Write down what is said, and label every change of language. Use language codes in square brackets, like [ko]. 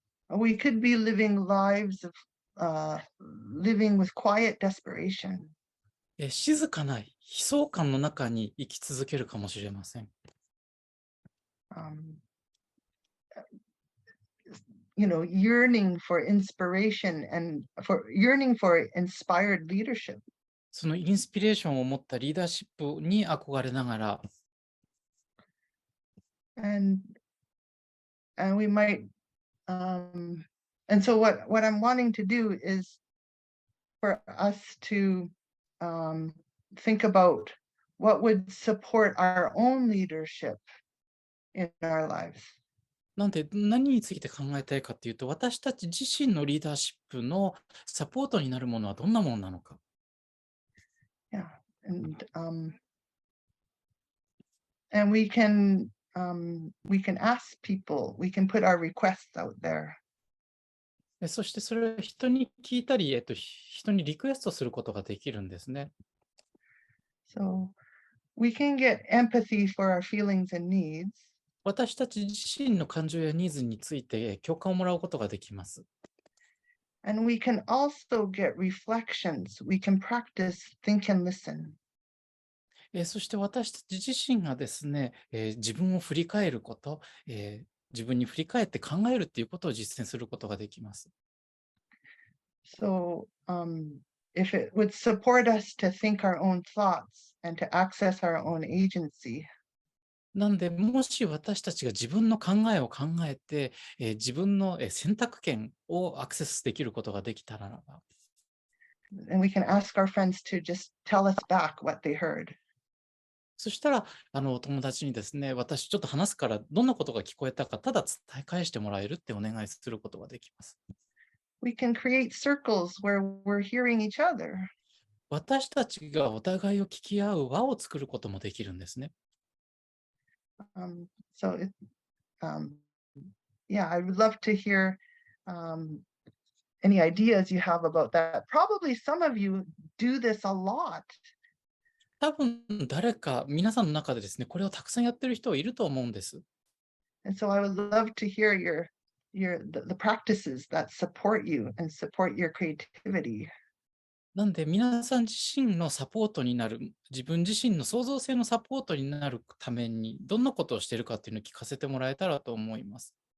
[en] We could be living lives of living with quiet desperation. [ja] 静かな悲壮感の中に生き続けるかもしれません。 [en] Yearning for inspiration and yearning for inspired leadership. [ja] そのインスピレーションを持ったリーダーシップに憧れながら、 [en] And we might, and so what I'm wanting to do is for us to think about what would support our own leadership in our lives. [ja] なんで何について考えたいかっていうと、私たち自身のリーダーシップのサポートになるものはどんなものなのか。 [en] Yeah, and we can ask people, we can put our requests out there. [ja] そしてそれを人に聞いたり、人にリクエストすることができるんですね。 [en] So we can get empathy for our feelings and needs. [ja] 私たち自身の感情やニーズについて共感をもらうことができます。 [en] And we can also get reflections. We can practice think and listen. [ja] そして私たち自身がですね、自分を振り返ること、自分に振り返って考えるっていうことを実践することができます。 [en] So if it would support us to think our own thoughts and to access our own agency. [ja] なんで、もし私たちが自分の考えを考えて、自分の選択権をアクセスできることができたならば、 [en] And we can ask our friends to just tell us back what they heard. [ja] そしたら、お友達にですね、私ちょっと話すからどんなことが聞こえたか、ただ伝え返してもらえるってお願いすることができます。 [en] We can create circles where we're hearing each other. [ja] 私たちがお互いを聞き合う輪を作ることもできるんですね。 [en] So yeah, I would love to hear any ideas you have about that. Probably some of you do this a lot. [ja] 多分皆さんの中でですね、これをたくさんやってる人はいると思うんです。 [en] And so I would love to hear the practices that support you and support your creativity. [ja] なんで皆さん自身のサポートになる、自分自身の創造性のサポートになるためにどんなことをしているかっていうのを聞かせてもらえたらと思います。